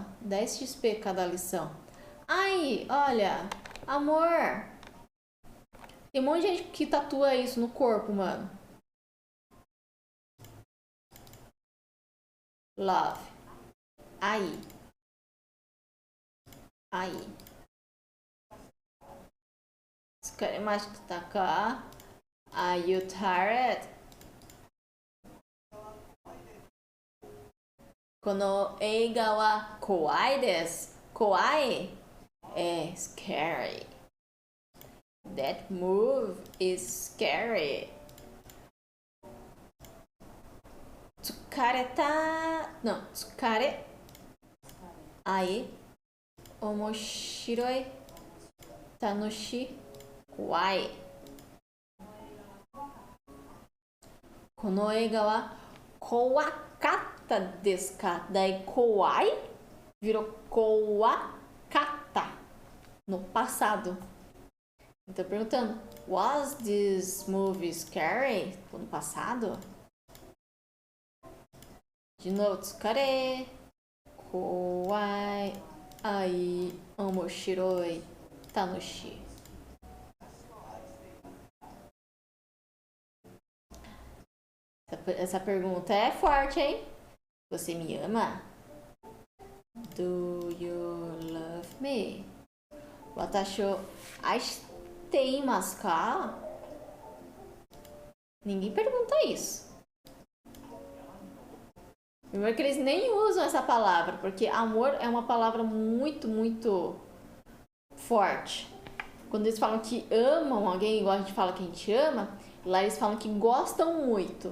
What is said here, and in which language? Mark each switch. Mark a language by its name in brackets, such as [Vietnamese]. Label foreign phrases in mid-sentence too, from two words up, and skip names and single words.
[Portuguese] 10 XP cada lição. Aí, olha. Amor. Tem um monte de gente que tatua isso no corpo, mano. Love. Aí. Aí. [Japanese] 疲れましたか? [English] Are you tired? [Japanese] この映画は怖いです. [Portuguese] Kowai é scary. [English] That move is scary. [Portuguese] Tsukareta. Não, tsukare. Aí. [Japanese] 面白い。楽しい. [Portuguese] Kawaii. [Japanese] この映画は怖かったですか? [Portuguese] Daí kawaii virou kowakata no passado. Então perguntando, [English] was this movie scary? [Portuguese] No passado? De novo, tsukare. Kawaii. Ai, omoshiroi. Tanoshi. Essa pergunta é forte, hein? Você me ama? [English] Do you love me? [Japanese] 私を愛していますか? [Portuguese] Ninguém pergunta isso. Primeiro que eles nem usam essa palavra, porque amor é uma palavra muito, muito forte. Quando eles falam que amam alguém, igual a gente fala que a gente ama, lá eles falam que gostam muito.